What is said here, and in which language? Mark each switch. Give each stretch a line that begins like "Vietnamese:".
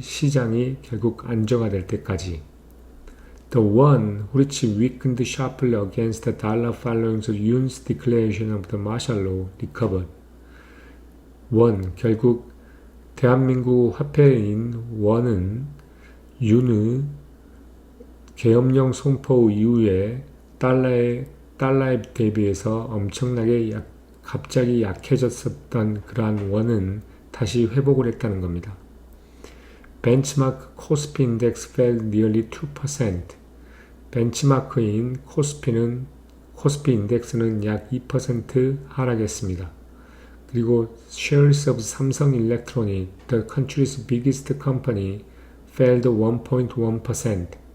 Korean: 시장이 결국 안정화될 때까지.
English: The won, which weakened sharply against the dollar following Yoon's declaration of the martial law, recovered.
Korean: 원, 결국 대한민국 화폐인 원은 윤의 계엄령 선포 이후에 달러에 대비해서 엄청나게 갑자기 약해졌었던 그러한 원은 다시 회복을 했다는 겁니다.
English: 벤치마크 코스피 인덱스 fell nearly 2%.
Korean: 벤치마크인 코스피 인덱스는 약 2% 하락했습니다. 그리고
English: shares of Samsung Electronics, the country's biggest company, fell 1.1%.